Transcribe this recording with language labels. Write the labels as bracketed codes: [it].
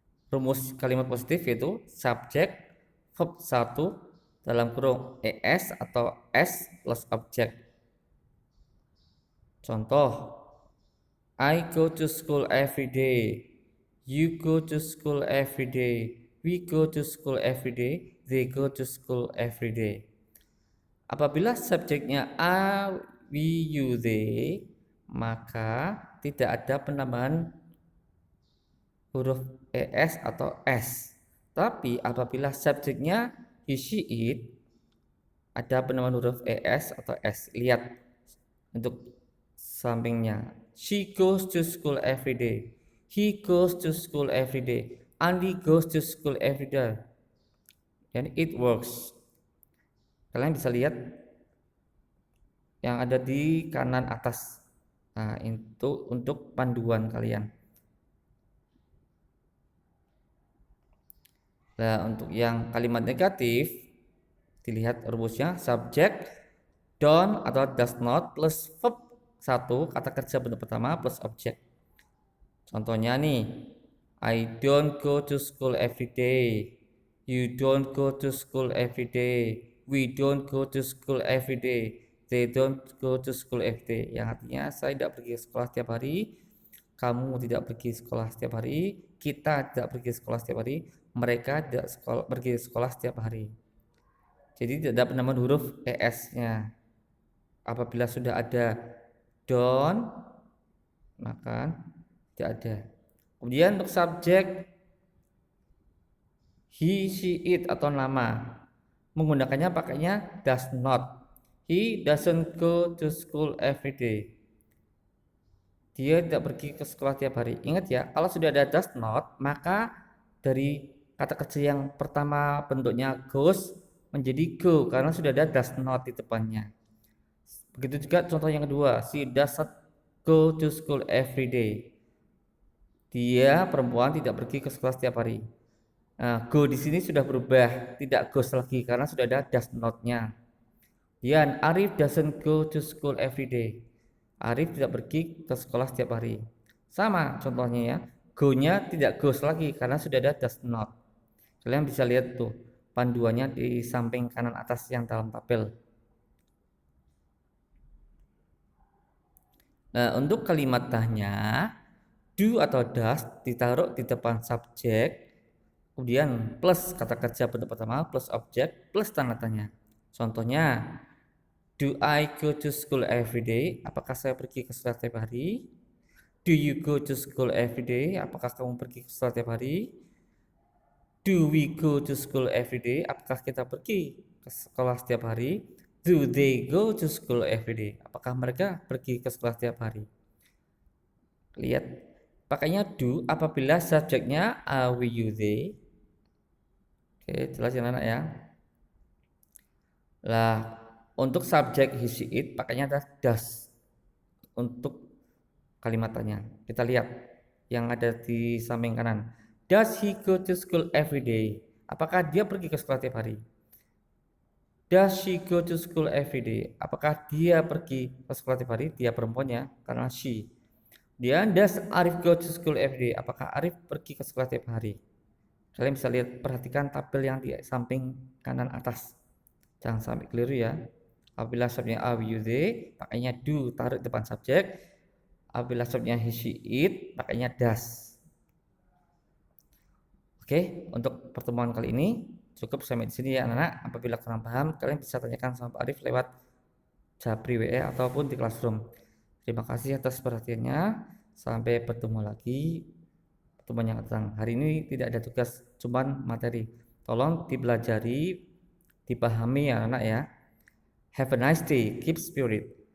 [id] Rumus kalimat positif yaitu subjek verb 1 dalam kurung es atau s plus objek. Contoh, [en] I go to school every day. You go to school every day. We go to school every day. They go to school every day. [id] Apabila subjeknya a, we, you, they, maka tidak ada penambahan huruf es atau s. Tapi apabila subjeknya he, she, it, ada penambahan huruf es atau s. Lihat untuk sampingnya. [en] She goes to school every day. He goes to school every day. Andy goes to school every day. [id] Dan [en] it works. [id] Kalian bisa lihat yang ada di kanan atas. Nah, itu untuk panduan kalian. Nah, untuk yang kalimat negatif, dilihat rumusnya subjek don't atau does not plus verb 1 kata kerja bentuk pertama plus objek. Contohnya nih, [en] I don't go to school every day. You don't go to school every day. We don't go to school every day. They don't go to school every day. [id] Yang artinya saya tidak pergi ke sekolah setiap hari. Kamu tidak pergi sekolah setiap hari. Kita tidak pergi sekolah setiap hari. Mereka tidak pergi sekolah setiap hari. Jadi tidak ada penambahan huruf es-nya. Apabila sudah ada don't, maka tidak ada. Kemudian untuk subjek he, she, it atau nama, menggunakannya pakainya does not. [en] He doesn't go to school every day. [id] Dia tidak pergi ke sekolah tiap hari. Ingat ya, kalau sudah ada does not, maka dari kata kerja yang pertama bentuknya goes menjadi go karena sudah ada does not di depannya. Begitu juga contoh yang kedua, [en] she doesn't go to school every day. [id] Dia perempuan tidak pergi ke sekolah setiap hari. Nah, go di sini sudah berubah, tidak goes lagi karena sudah ada does not-nya. Dan [en] Arif doesn't go to school every day. [id] Arif tidak pergi ke sekolah setiap hari. Sama contohnya ya, go-nya tidak goes lagi karena sudah ada does not. Kalian bisa lihat tuh panduannya di samping kanan atas yang dalam tabel. Nah, untuk kalimat tanya, do atau does ditaruh di depan subjek, kemudian plus kata kerja bentuk pertama plus objek plus tanda tanya. [en] Contohnya, do I go to school every day? [id] Apakah saya pergi ke sekolah setiap hari? [en] Do you go to school every day? [id] Apakah kamu pergi ke sekolah setiap hari? [en] Do we go to school every day? [id] Apakah kita pergi ke sekolah setiap hari? [en] Do they go to school every day? [id] Apakah mereka pergi ke sekolah setiap hari? Lihat, pakainya do apabila subjeknya are, we, you, they. Oke, jelas ya anak ya. Lah, untuk subjek he, she, it pakainya does. Untuk kalimat tanya, kita lihat yang ada di samping kanan. [en] Does he go to school every day? [id] Apakah dia pergi ke sekolah tiap hari? [en] Does she go to school every day? [id] Apakah dia pergi ke sekolah tiap hari? Dia perempuannya karena she. Dia [en] does Arif go to school every day? [id] Apakah Arif pergi ke sekolah tiap hari? Kalian bisa lihat, perhatikan tabel yang di samping kanan atas. Jangan sampai keliru ya. Apabila subjeknya are, we, you, they, pakainya do taruh depan subjek. Apabila subjeknya he, she, it, pakainya does. Oke, untuk pertemuan kali ini cukup sampai di sini ya anak-anak. Apabila kurang paham, kalian bisa tanyakan sama Pak Arif lewat Japri WA ataupun di Classroom. Terima kasih atas perhatiannya. Sampai bertemu lagi pertemuan yang datang. Hari ini tidak ada tugas, cuman materi. Tolong dipelajari, dipahami ya anak ya. [en] Have a nice day, keep spirit.